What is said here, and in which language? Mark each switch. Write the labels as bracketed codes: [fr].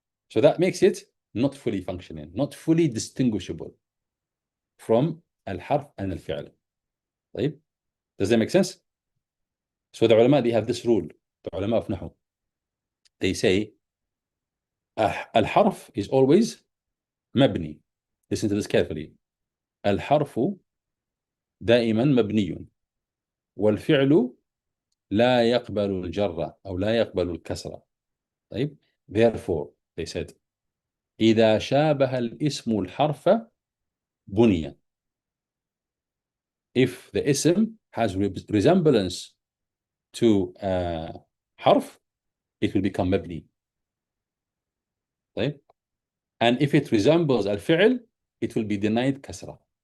[en] So that makes it not fully functioning, not fully distinguishable from al-harf and al-fi'l. [ar] طيب. [en] Does that make sense? So the ulama, they have this rule, the ulama of Nahu. They say al-harf is always mabni. Listen to this carefully. [ar] الحرف دائما مبني والفعل لا يقبل الجر أو لا يقبل الكسرة. طيب. [en] Therefore, they said, [ar] إذا شابه الاسم الحرف بني. [en] If the ism has resemblance to harf, it will become مبني. [ar] طيب. [en] And if it resembles الفعل, it will be denied كسرة.